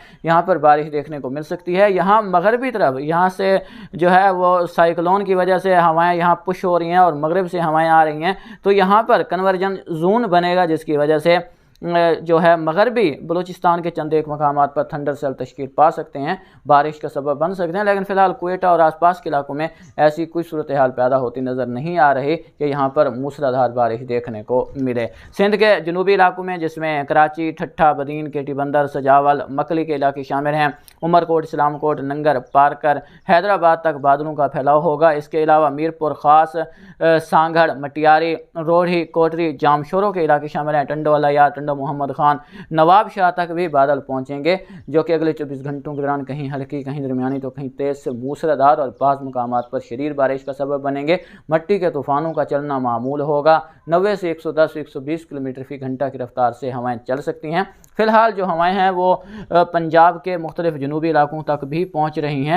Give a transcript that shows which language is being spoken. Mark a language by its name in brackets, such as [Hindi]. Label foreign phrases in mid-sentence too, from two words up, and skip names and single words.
[Urdu] یہاں پر بارش دیکھنے کو مل سکتی ہے۔ یہاں مغربی طرف یہاں سے جو ہے وہ سائیکلون کی وجہ سے ہوائیں یہاں پش ہو رہی ہیں اور مغرب سے ہوائیں آ رہی ہیں، تو یہاں پر [English] convergence zone [Urdu] بنے گا، جس کی وجہ سے جو ہے مغربی بلوچستان کے چند ایک مقامات پر [English] thunder cell [Urdu] تشکیل پا سکتے ہیں، بارش کا سبب بن سکتے ہیں. لیکن فی الحال کوئٹہ اور آس پاس کے علاقوں میں ایسی کوئی صورتحال پیدا ہوتی نظر نہیں آ رہی کہ یہاں پر موسلادھار بارش دیکھنے کو ملے. سندھ کے جنوبی علاقوں میں، جس میں کراچی، ٹھٹہ، بدین، کیٹی بندر، سجاول، مکلی کے علاقے شامل ہیں, عمرکوٹ، اسلام کوٹ، ننگر، پارکر، حیدرآباد تک بادلوں کا پھیلاؤ ہوگا. اس کے علاوہ میرپور خاص، سانگھڑ، مٹیاری، روہڑی، کوٹری، جامشورو کے علاقے شامل ہیں, ٹنڈو اللہ یار، ٹنڈو محمد خان، نواب شاہ تک بھی بادل پہنچیں گے، جو کہ اگلے 24 گھنٹوں کے دوران کہیں ہلکی، کہیں درمیانی تو کہیں تیز سے موسلادھار اور بعض مقامات پر شدید بارش کا سبب بنیں گے. مٹی کے طوفانوں کا چلنا معمول ہوگا۔ 90 سے 110-120 کلومیٹر فی گھنٹہ کی رفتار سے ہوائیں چل سکتی ہیں. فی الحال جو ہوائیں ہیں وہ پنجاب کے مختلف جنوبی علاقوں تک بھی پہنچ رہی ہیں.